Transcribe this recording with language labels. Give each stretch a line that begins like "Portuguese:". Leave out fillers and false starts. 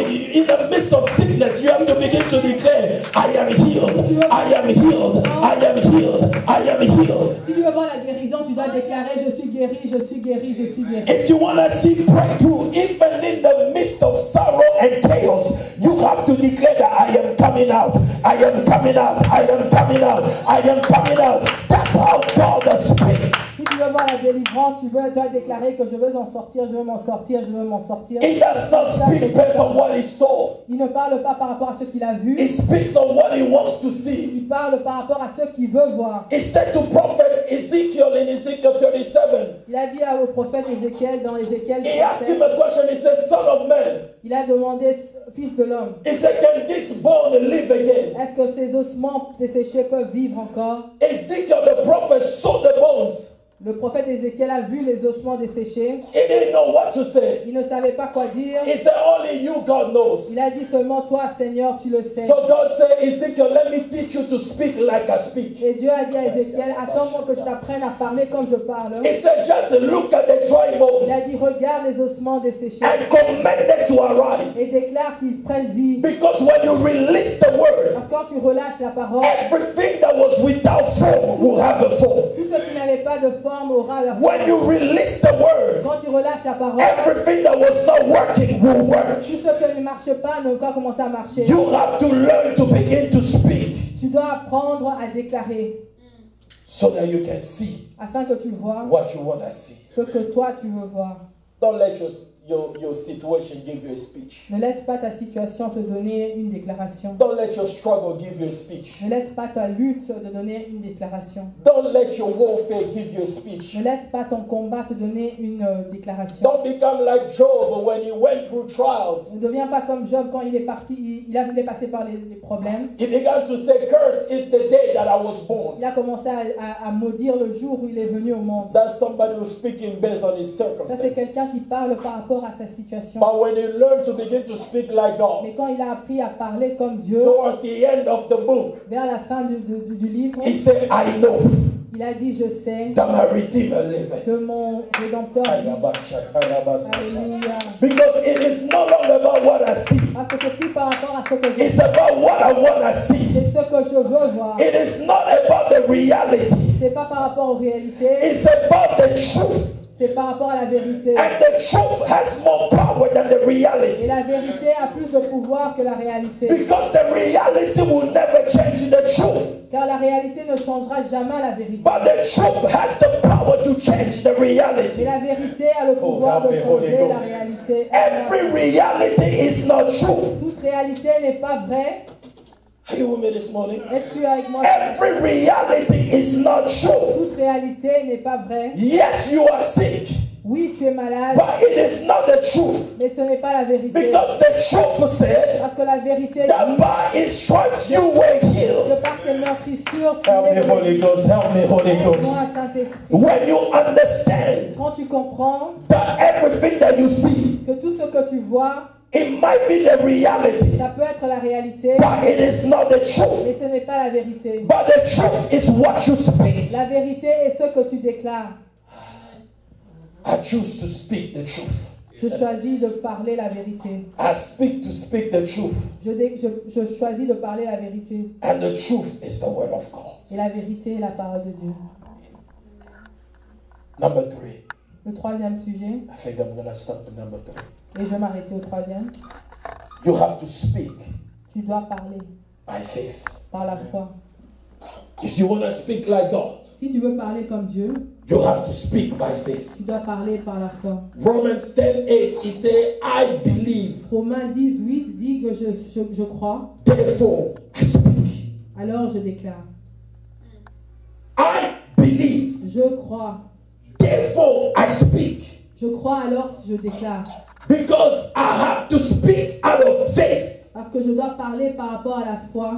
English: healing in the midst of sickness, you have to begin to declare, I am healed, I am healed, I am healed, I am healed.
French: Si tu veux voir la guérison, tu dois déclarer je suis guéri, je suis guéri, je suis guéri.
English: If you want to see breakthrough, even in the midst of sorrow and chaos, you have to declare that I am coming out, I am coming out, I am coming out, I am coming out. That's how God speaks.
French: Si tu veux voir la délivrance, tu dois déclarer que je veux en sortir, je veux m'en sortir, je veux m'en sortir.
English: He does not speak based on what he saw.
French: Il ne parle pas par rapport à ce qu'il a vu.
English: He speaks on what he wants to see.
French: Il parle par rapport à ce qu'il veut voir.
English: He said to prophet Ezekiel in Ezekiel 37,
French: Il a dit au prophète Ézéchiel dans Ézéchiel
English: he asked
French: 37,
English: him a question. He said, Son of man,
French: il a demandé fils de l'homme,
English: he said, can this bone live again?
French: est-ce que ces ossements desséchés peuvent vivre encore?
English: Ezekiel the prophet saw the bones.
French: Le prophète Ézéchiel a vu les ossements desséchés.
English: He didn't know what to say.
French: Il ne savait pas quoi dire.
English: He said, only you, God, knows.
French: Il a dit seulement toi, Seigneur, tu le sais.
English: So God said, Ezekiel, let me teach you to speak like I speak.
French: Et Dieu a dit à Ézéchiel, attends-moi que je t'apprenne à parler comme je parle.
English: He said, just look at the dry
French: Il a
English: bones
French: dit, regarde les ossements desséchés
English: and command them to arise.
French: et déclare qu'ils prennent vie.
English: Because when you release the word,
French: Parce que quand tu relâches la parole,
English: everything that was without form will have a form.
French: tout ce qui n'avait pas de forme aura la forme.
English: When you release the word,
French: Quand tu relâches la parole,
English: everything that was not working will work.
French: tout ce qui ne marche pas ne va commencer à marcher.
English: You have to learn to begin to speak
French: Tu dois apprendre à déclarer
English: so that you can see
French: afin que tu vois
English: what you want to see.
French: ce que toi tu veux voir.
English: Don't let your situation give you a speech.
French: Ne laisse pas ta situation te donner une déclaration.
English: Don't let your struggle give you a speech.
French: Ne laisse pas ta lutte te donner une déclaration.
English: Don't let your warfare give you a speech.
French: Ne laisse pas ton combat te donner une déclaration.
English: Don't become like Job when he went through trials.
French: Ne deviens pas comme Job quand il est parti, il est passé par les problèmes.
English: He began to say, "Curse is the day that I was born."
French: Il a commencé à maudire le jour où il est venu au monde.
English: That's somebody who's speaking based on his
French: Ça, c'est
English: circumstances.
French: quelqu'un qui parle par rapport à sa situation.
English: But when he learned to begin to speak like God,
French: Mais quand il a appris à parler comme Dieu,
English: towards the end of the book,
French: vers la fin du livre,
English: he said, "I know
French: il a dit, je sais
English: that my Redeemer liveth."
French: que mon Rédempteur vit. Alléluia.
English: Because it is no longer about what I see.
French: Parce que c'est plus par rapport à ce que je
English: It's about what I want to see.
French: c'est ce que je veux voir.
English: It is not about the reality.
French: C'est pas par rapport aux réalités,
English: It's about the truth.
French: c'est par rapport à la vérité.
English: And the truth has more power than the
French: Et
English: reality.
French: la vérité a plus de pouvoir que la réalité.
English: Because the reality will never change the truth.
French: Car la réalité ne changera jamais la vérité.
English: But the truth has the power to change the
French: Et
English: reality.
French: la vérité a le pouvoir de changer la réalité.
English: Every reality is not true.
French: Toute réalité n'est pas vraie.
English: Are you with me this morning?
French: Es-tu avec moi?
English: Every reality is not true.
French: Toute réalité n'est pas vraie.
English: Yes, you are sick,
French: Oui, tu es malade,
English: but it is not the truth.
French: mais ce n'est pas la vérité.
English: Because the truth said
French: Parce que la vérité
English: that
French: dit
English: by his stripes you were
French: que
English: healed.
French: par ses meurtrissures, tu
English: Help me,
French: es
English: Holy Ghost. Help me, Holy Ghost.
French: Aide-moi, Saint-Esprit.
English: When you understand
French: Quand tu comprends
English: that everything that you see,
French: que tout ce que tu vois,
English: it might be the reality,
French: ça peut être la réalité,
English: but it is not the truth.
French: mais ce n'est pas la vérité.
English: But the truth is what you speak.
French: La vérité est ce que tu déclares.
English: I choose to speak the truth.
French: Je choisis de parler la vérité.
English: I speak to speak the truth.
French: Je choisis de parler la vérité.
English: And the truth is the word of God.
French: Et la vérité est la parole de Dieu.
English: Number 3.
French: Le troisième sujet.
English: I think I'm going to stop at number 3.
French: Et je vais m'arrêter au troisième.
English: You have to speak
French: Tu dois parler
English: by faith.
French: par la foi.
English: If you want to speak like God,
French: Si tu veux parler comme Dieu,
English: you have to speak by faith.
French: tu dois parler par la foi.
English: Romans 10:8, he said, I believe,
French: Romains 10:8 dit que je crois,
English: therefore I speak.
French: alors je déclare.
English: I believe,
French: Je crois.
English: therefore I speak.
French: Je crois alors je déclare.
English: Because I have to speak out of faith,
French: Parce que je dois parler par rapport à la foi,